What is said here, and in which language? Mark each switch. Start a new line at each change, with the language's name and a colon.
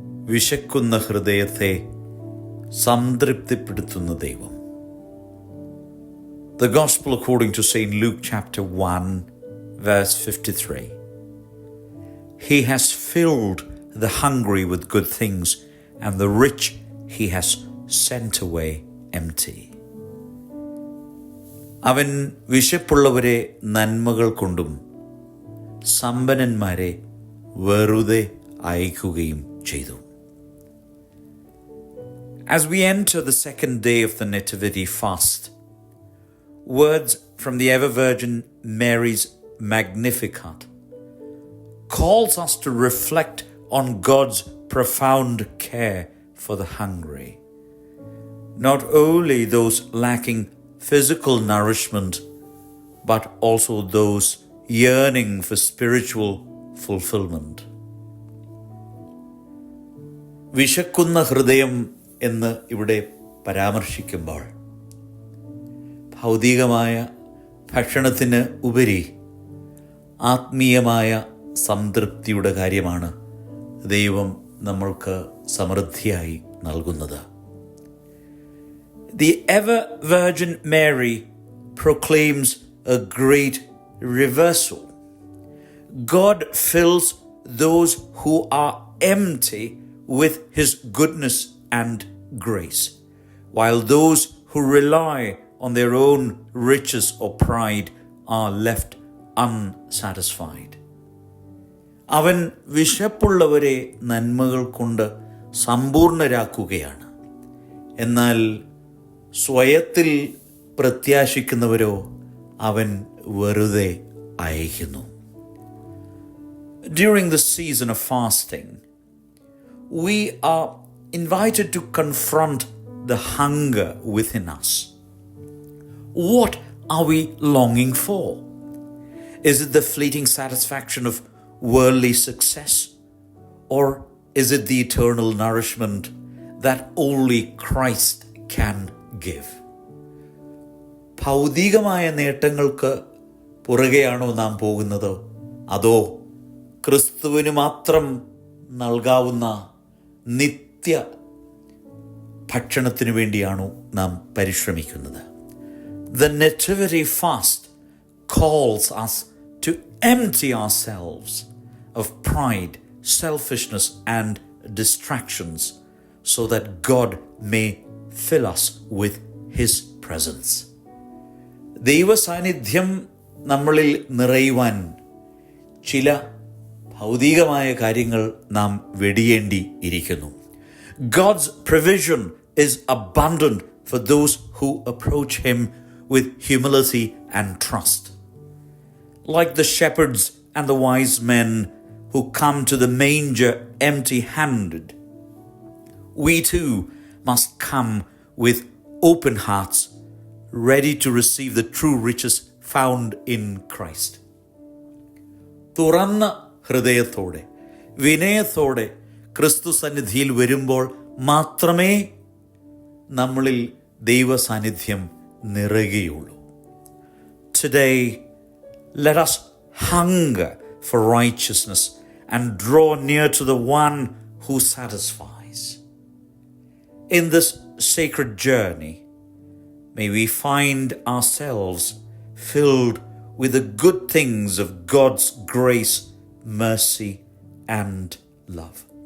Malayalam: വിശക്കുന്ന ഹൃദയത്തെ സംതൃപ്തിപ്പെടുത്തുന്ന ദൈവം.
English: The Gospel according to St. Luke chapter 1 verse 53. He has filled the hungry with good things, and the rich he has sent away empty.
Malayalam: അവൻ വിശപ്പുള്ളവരെ നന്മകൾ കൊണ്ടും സമ്പന്നന്മാരെ വെറുതെ അയക്കുകയും ചെയ്തു.
English: As we enter the second day of the Nativity fast, words from the ever-Virgin Mary's Magnificat calls us to reflect on God's profound care for the hungry, not only those lacking physical nourishment, but also those yearning for spiritual fulfillment.
Malayalam: വിശക്കുന്ന ഹൃദയം എന്ന് ഇവിടെ പരാമർശിക്കുമ്പോൾ ഭൗതികമായ ഭക്ഷണത്തിന് ഉപരി ആത്മീയമായ സംതൃപ്തിയുടെ കാര്യമാണ് ദൈവം നമ്മൾക്ക് സമൃദ്ധിയായി നൽകുന്നത്.
English: The ever-Virgin Mary proclaims a great reversal. God fills those who are empty with His goodness and grace, while those who rely on their own riches or pride are left unsatisfied.
Malayalam: അവൻ വിശപ്പുള്ളവരെ നന്മകൾ കൊണ്ട് സമ്പൂർണരാക്കുകയാണ്. എന്നാൽ സ്വയത്തിൽ പ്രത്യാശിക്കുന്നവരോ അവൻ വെറുതെ അയക്കുന്നു.
English: During the season of fasting, we are invited to confront the hunger within us. What are we longing for? Is it the fleeting satisfaction of worldly success, or is it the eternal nourishment that only Christ can give?
Malayalam: ഭൗതികമായ നേട്ടങ്ങൾക്ക് പുറകെയാണോ നാം പോകുന്നത്, അതോ ക്രിസ്തുവിന് മാത്രം നൽകാവുന്ന നിത്യ ഭക്ഷണത്തിനു വേണ്ടിയാണോ നാം പരിശ്രമിക്കുന്നത്?
English: The Nativity fast calls us to empty ourselves of pride, selfishness, and distractions so that God may fill us with His presence.
Malayalam: ദൈവ സാന്നിധ്യം നമ്മളിൽ നിറയുവാൻ ചില ഭൗതികമായ കാര്യങ്ങൾ നാം വെടിയേണ്ടി ഇരിക്കുന്നു.
English: God's provision is abundant for those who approach Him with humility and trust. Like the shepherds and the wise men who come to the manger empty-handed, we too must come with open hearts, ready to receive the true riches found in Christ.
Malayalam: തുറന്ന ഹൃദയത്തോടെ വിനയത്തോടെ ക്രിസ്തു സന്നിധിയിൽ വരുമ്പോൾ മാത്രമേ നമ്മളിൽ ദൈവ സാന്നിധ്യം നിറയുകയുള്ളൂ.
English: Today, let us hunger for righteousness and draw near to the one who satisfies. In this sacred journey, may we find ourselves filled with the good things of God's grace, mercy, and love.